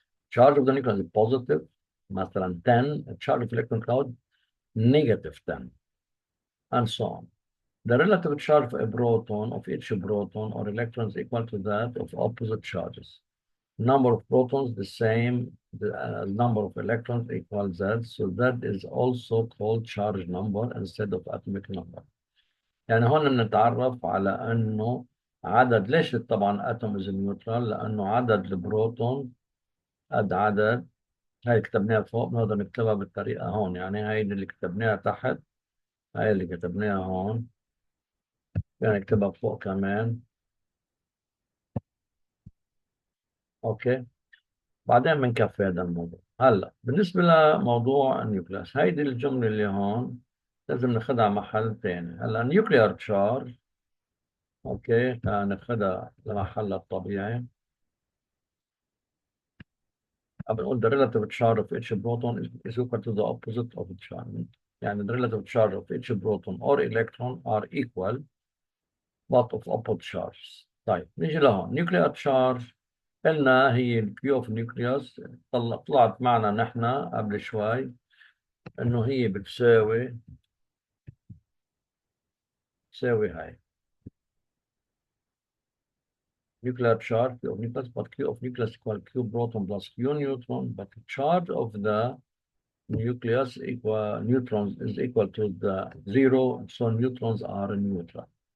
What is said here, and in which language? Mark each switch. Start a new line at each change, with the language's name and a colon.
English: Charge of the nucleus is positive مثلا 10, charge of electron cloud negative 10, and so on. The relative charge of a proton, of each proton or electron, is equal to that of opposite charges. Number of protons the same, the number of electrons equals that, so that is also called charge number instead of atomic number.
Arabic: يعني هون بنتعرف على انه عدد، ليش طبعا
English: Atom is neutral?
Arabic: لانه عدد البروتون قد عدد، هاي كتبناها فوق بنقدر نكتبها بالطريقه هون، يعني هاي اللي كتبناها تحت، هاي اللي كتبناها هون يعني نكتبها فوق كمان. اوكي، بعدين بنكفي هذا الموضوع. هلا بالنسبه لموضوع النيوكليس، هيدي الجمله اللي هون لازم ناخذها محل ثاني. هلا نيوكليير تشارج اوكي ناخذها لمحلها الطبيعي.
English: بنقول the relative charge of each proton is equal to the opposite of the charge. يعني the relative charge of each proton or electron are equal but of opposite charges.
Arabic: طيب نيجي لهون
English: nuclear charge
Arabic: قلنا هي ال
English: Q of nucleus.
Arabic: طلعت معنا نحن قبل شوي انه هي بتساوي هاي
English: nuclear charge Q of nucleus, but Q of nucleus equal Q proton plus Q neutron, but the charge of the nucleus equal neutrons is equal to the zero, so neutrons are neutral.